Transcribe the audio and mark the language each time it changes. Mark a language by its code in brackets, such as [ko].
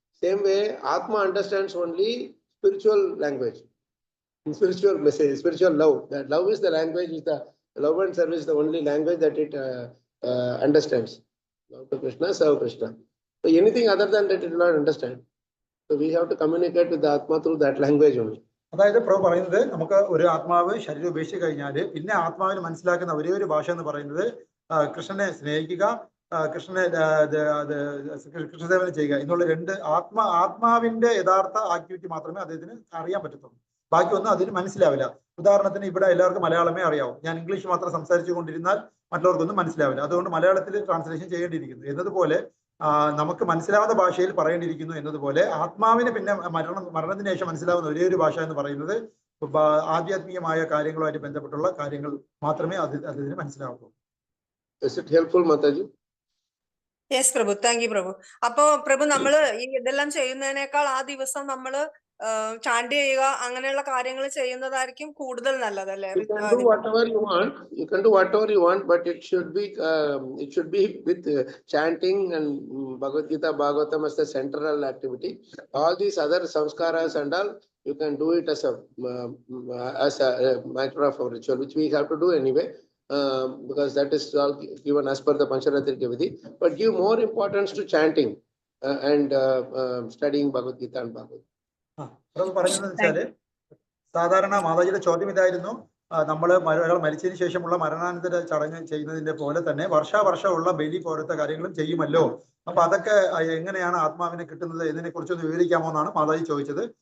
[en] Same way, Atma understands only spiritual language, spiritual message, spiritual love. That love is the language, is the love and service is the only language that it understands. Love to Krishna, serve Krishna. So anything other than that, it will not understand. So we have to communicate with the Atma through that language only. [ml] അതായത് പ്രഭു പറയുന്നത്, നമുക്ക് ഒരു ആത്മാവ് ശരീരം ഉപേക്ഷിച്ച് കഴിഞ്ഞാൽ പിന്നെ ആത്മാവിന് മനസ്സിലാക്കുന്ന ഒരേ ഒരു ഭാഷ എന്ന് പറയുന്നത് കൃഷ്ണനെ സ്നേഹിക്കുക, കൃഷ്ണസേവനം ചെയ്യുക എന്നുള്ള രണ്ട് ആത്മാവിന്റെ യഥാർത്ഥ ആക്ടിവിറ്റി മാത്രമേ അദ്ദേഹത്തിന് അറിയാൻ പറ്റത്തുള്ളൂ. ബാക്കിയൊന്നും അതിന് മനസ്സിലാവില്ല. ഉദാഹരണത്തിന് ഇവിടെ എല്ലാവർക്കും മലയാളമേ അറിയാവൂ. ഞാൻ ഇംഗ്ലീഷ് മാത്രം സംസാരിച്ചു കൊണ്ടിരുന്നാൽ മറ്റുള്ളവർക്കൊന്നും മനസ്സിലാവില്ല. അതുകൊണ്ട് മലയാളത്തിൽ ട്രാൻസ്ലേഷൻ ചെയ്യേണ്ടിയിരിക്കുന്നു. എന്നതുപോലെ നമുക്ക് മനസ്സിലാവുന്ന ഭാഷയിൽ പറയേണ്ടിയിരിക്കുന്നു എന്നതുപോലെ ആത്മാവിന് പിന്നെ മരണത്തിന് ശേഷം മനസ്സിലാവുന്ന ഒരേ ഒരു ഭാഷ എന്ന് പറയുന്നത് ആധ്യാത്മികമായ കാര്യങ്ങളുമായിട്ട് ബന്ധപ്പെട്ടുള്ള കാര്യങ്ങൾ മാത്രമേ അതിന് മനസ്സിലാവുള്ളൂ. [en] Is it helpful, Mataji? Yes, Prabhu. Thank you, Prabhu. [ml] അപ്പോ പ്രഭു നമ്മള് ഈ ഇതെല്ലാം ചെയ്യുന്നതിനേക്കാൾ ആ ദിവസം നമ്മള് ചാണ്ടി ചെയ്യുക അങ്ങനെയുള്ള കാര്യങ്ങൾ ചെയ്യുന്നതായിരിക്കും കൂടുതൽ നല്ലതല്ലേ? [en] You can do whatever you want, but it should be with chanting and Bhagavad Gita, Bhagavatam as the central activity. All these other samskaras and all, you can do it as a matter of ritual, which we have to do anyway. Because that is all given as per the Pancharatrika Vidhi, but give more importance to chanting and studying Bhagavad Gita and Bhagavad. [ml] പറയുന്നത് വെച്ചാല് സാധാരണ മാതാജിയുടെ ചോദ്യം ഇതായിരുന്നു, നമ്മൾ ഒരാൾ മരിച്ചതിന് ശേഷമുള്ള മരണാനന്തര ചടങ്ങ് ചെയ്യുന്നതിന്റെ പോലെ തന്നെ വർഷാവർഷമുള്ള ബലി പോലത്തെ കാര്യങ്ങളും ചെയ്യുമല്ലോ, അപ്പൊ അതൊക്കെ എങ്ങനെയാണ് ആത്മാവിനെ കിട്ടുന്നത് എന്നതിനെ കുറിച്ചൊന്ന് വിവരിക്കാമോ എന്നാണ് മാതാജി ചോദിച്ചത്.